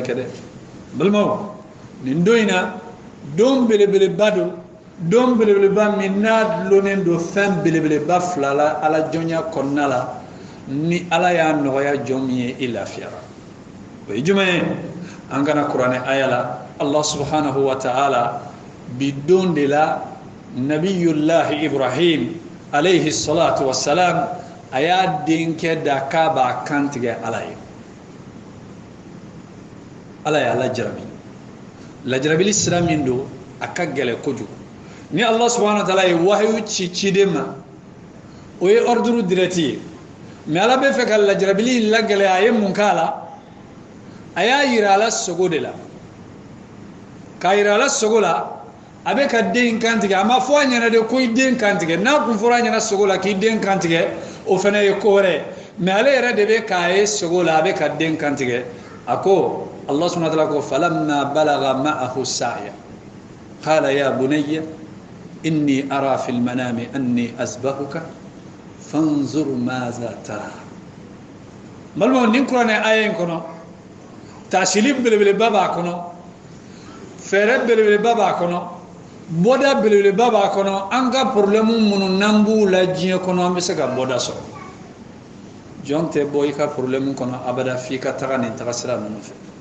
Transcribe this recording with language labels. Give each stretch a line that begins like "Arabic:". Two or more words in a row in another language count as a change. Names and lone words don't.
Bambara: kɛ dɛ balimaw nin don in na don belebeleba don don belebeleba min n'a dulonnen don fɛn belebeleba fila la ala jɔnya kɔnɔna la ni ala y'a nɔgɔya jɔn min ye i lafiyara o ye jumɛn ye an kana kuranɛ aya la
Arabic: الله سبحانه وتعالى
Bambara: bi don de la
Arabic: نبي الله إبراهيم عليه الصلاة والسلام
Bambara: a y'a denkɛ da k'a b'a kan tigɛ ala ye ala y'a lajarabi lajarabili sira min don a ka gɛlɛ kojugu ni
Arabic: الله سبحانه وتعالى
Bambara: ye wahayu ci ciden ma o ye
French: ordre direct
Bambara: ye mais ala bɛ fɛ ka lajarabili lagɛlɛya a ye mun k'a la a y'a yira ala sogo de la k'a yira ala sogo la a bɛ ka den kantigɛ a ma fɔ a ɲɛna de ko i den kantigɛ n'a kun fɔra a ɲɛna sogo la k'i den kantigɛ o fana ye ko wɛrɛ mais ale yɛrɛ de bɛ k'a ye sogo la a bɛ ka den kantigɛ a
Arabic: ko الله سبحانه وتعالى ko فلما بلغ معه السعي قال يا بني إني أرى في المنام أني أذبحك فانظر ماذا ترى
Bambara: malmo nin kuranɛ aya in kɔnɔ tasili belebeleba b'a kɔnɔ fɛɛrɛ belebeleba b'a kɔnɔ bɔda belebeleba b'a kɔnɔ an ka problème minnu n'an b'u la diɲɛ kɔnɔ an bɛ se ka bɔda sɔrɔ jɔn tɛ bɔ i ka problème kɔnɔ abada f'i ka taga nin taga sira ninnu fɛ